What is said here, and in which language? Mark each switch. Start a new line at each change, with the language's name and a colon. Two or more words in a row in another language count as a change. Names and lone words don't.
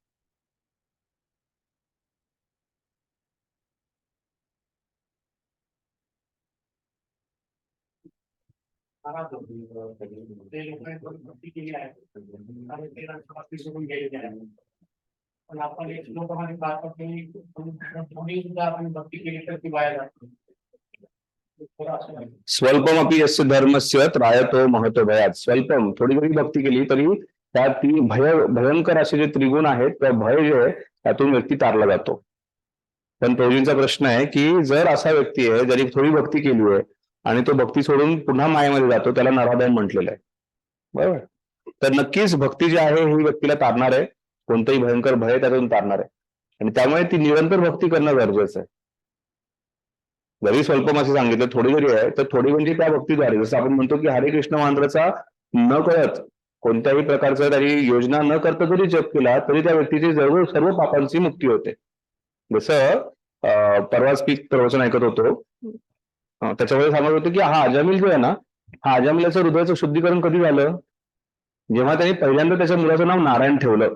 Marathi: भक्ती केली आहे आणि ते भक्ती सोडून गेलेली आहे. पण आपण एक श्लोकामध्ये पाहतो की सुद्धा आपण भक्ती केली तर ती वाया जाते.
Sanskrit: स्वल्पमपि यस्य धर्मस्य त्रायतो महतो भयात. स्वल्पम,
Marathi: थोडी जरी भक्ती केली तरी त्यात ती भयंकर असे जे त्रिगुण आहेत त्या भय जे आहे त्यातून व्यक्ती तारला जातो. पण प्रभूजींचा प्रश्न आहे की जर असा व्यक्ती आहे ज्याने थोडी भक्ती केली आहे आणि तो भक्ती सोडून पुन्हा मायेमध्ये जातो, त्याला नराधम म्हटलेलं आहे, बरोबर? तर नक्कीच भक्ती जी आहे ही व्यक्तीला तारणार आहे, कोणतंही भयंकर भय त्यातून तारणार आहे आणि त्यामुळे ती निरंतर भक्ती करणं गरजेचं आहे. जरी स्वल्पम असं सांगितलं, थोडी जरी आहे तर थोडी म्हणजे त्या भक्तीद्वारे, जसं आपण म्हणतो की हरे कृष्ण मंत्राचा न कळत कोणत्याही प्रकारचा तरी योजना न करता जरी जप केला तरी त्या व्यक्तीची सर्व पापांची मुक्ती होते. जसं परवाच पीक प्रवचन ऐकत होतो. त्याच्यामध्ये सांगत होते की हा अजामिल जो आहे ना, हा अजामिलाचं हृदयाचं शुद्धीकरण कधी झालं, जेव्हा त्यांनी पहिल्यांदा त्याच्या मुलाचं नाव नारायण ठेवलं.